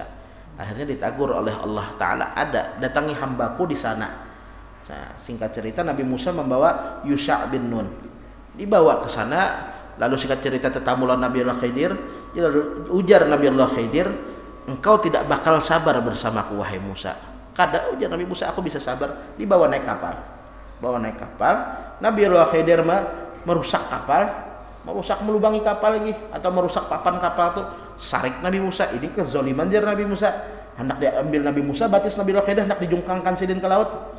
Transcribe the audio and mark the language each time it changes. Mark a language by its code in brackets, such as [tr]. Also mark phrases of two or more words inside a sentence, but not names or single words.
[id] Akhirnya ditegur oleh Allah Ta'ala, ada datangi hambaku di sana. Nah, singkat cerita Nabi Musa membawa Yusha bin Nun, dibawa ke sana. Lalu singkat cerita tetamulan Nabi Allah Khidir, ujar Nabi Allah Khidir, engkau tidak bakal sabar bersamaku wahai Musa. [bjn] Kada, ujar Nabi Musa, aku bisa sabar. [id] Dibawa naik kapal. Nabi Allah Khidir merusak kapal, melubangi kapal lagi, atau merusak papan kapal tuh. [bjn] Sarik Nabi Musa, ini kezoliman jar Nabi Musa. Hendak diambil Nabi Musa, batis Nabi Allah Khidir hendak dijungkangkan sidin ke laut.